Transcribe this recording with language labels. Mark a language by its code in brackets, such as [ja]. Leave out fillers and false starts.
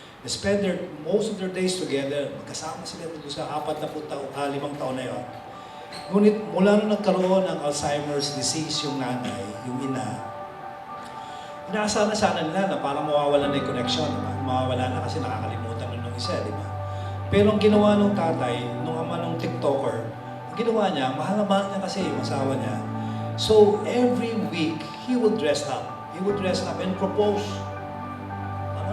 [en] They spend most of their days together. [tl] Magkasama sila dito sa 5 taon na yun. Ngunit mula nung nagkaroon ng Alzheimer's disease yung nanay, yung ina, inaasahan na sana nila na parang mawawala na yung connection. Diba? Mawawala na kasi nakakalimutan na ng isa, di ba? Pero ang ginawa ng tatay, nung ama ng TikToker, ang ginawa niya, mahal na mahal niya kasi yung asawa niya. [en] So every week, he would dress up. He would dress up and propose. Tama